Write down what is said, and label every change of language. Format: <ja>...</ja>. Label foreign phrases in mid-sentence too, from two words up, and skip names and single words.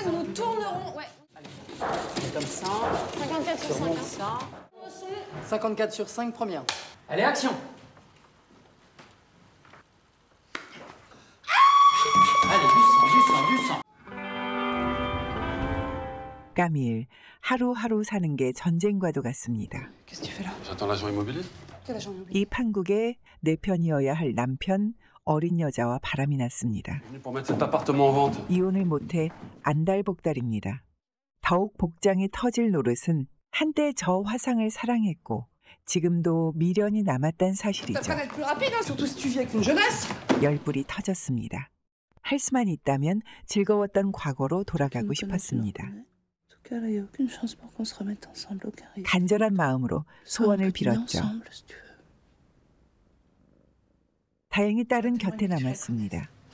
<fr>tourneront. Ouais. C'est comme ça. 54 sur 5. Ça. 54 sur 5, première. Allez, action. Allez, du sang.</fr> <ko>까밀, 하루하루 사는 게 전쟁과도 같습니다.</ko> <fr>Qu'est-ce que tu fais là? J'attends l'agent immobilier. Quel agent immobilier?</fr> <ko>이 판국에 내 편이어야 할 남편, 어린 여자와 바람이 났습니다.</ko> <fr>Venu pour mettre cet appartement en vente.</fr> <ko>이혼을 못해 안달복달입니다. 더욱 복장이 터질 노릇은 한때 저 화상을 사랑했고 지금도 미련이 남았다는</ko> <fr>Ça</fr> <ko>사실이죠.</ko> <fr>va être plus rapide, hein, surtout si tu vis avec une jeunesse.</fr> <ko>열불이 터졌습니다. 할 수만 있다면 즐거웠던 과거로 돌아가고 싶었습니다. 간절한 마음으로 소원을 빌었죠. 다행히 딸은 곁에 남았습니다.</ko>